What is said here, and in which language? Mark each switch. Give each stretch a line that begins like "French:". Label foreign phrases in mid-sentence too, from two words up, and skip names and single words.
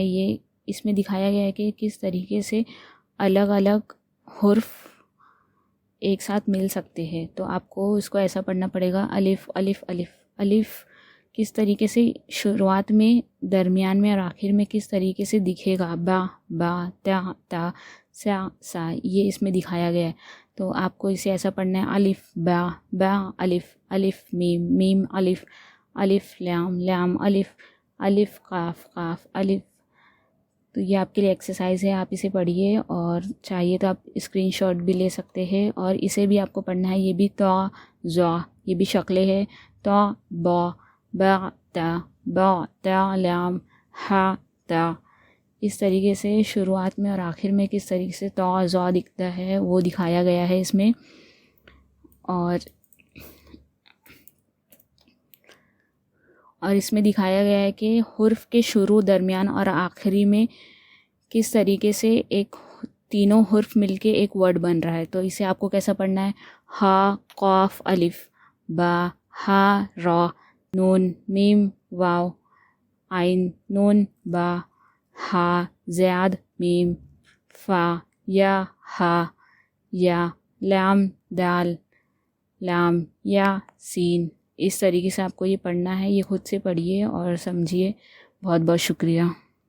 Urdu: یہ اس میں دکھایا گیا ہے کہ کس طریقے سے الگ الگ حرف ایک ساتھ مل سکتے ہیں۔ تو آپ کو اس کو ایسا پڑھنا پڑے گا، الف الف الف۔ الف کس طریقے سے شروعات میں، درمیان میں اور آخر میں کس طریقے سے دکھے گا، با با، تا تا، سا سا، یہ اس میں دکھایا گیا ہے۔ تو آپ کو اسے ایسا پڑھنا ہے، الف با با الف، الف میم میم الف، الف لام لام الف، الف قاف قاف الف۔ تو یہ آپ کے لیے ایکسرسائز ہے، آپ اسے پڑھیے اور چاہیے تو آپ
English: screen shot
Urdu: بھی لے سکتے ہیں، اور اسے بھی آپ کو پڑھنا ہے۔ یہ بھی تو زا، یہ بھی شکلیں ہے، تو با با تا، با تا لام، ہا تا۔ اس طریقے سے شروعات میں اور آخر میں کس طریقے سے تو زا دکھتا ہے وہ دکھایا گیا ہے اس میں۔ اور اس میں دکھایا گیا ہے کہ حرف کے شروع، درمیان اور آخری میں کس طریقے سے ایک تینوں حرف مل کے ایک ورڈ بن رہا ہے۔ تو اسے آپ کو کیسا پڑھنا ہے، ہا قاف الف، با ہا را، نون میم واو، عین نون با، ہا زیاد میم، فا یا ہا یا، لام دال لام یا سین۔ اس طریقے سے آپ کو یہ پڑھنا ہے، یہ خود سے پڑھیے اور سمجھیے۔ بہت بہت شکریہ۔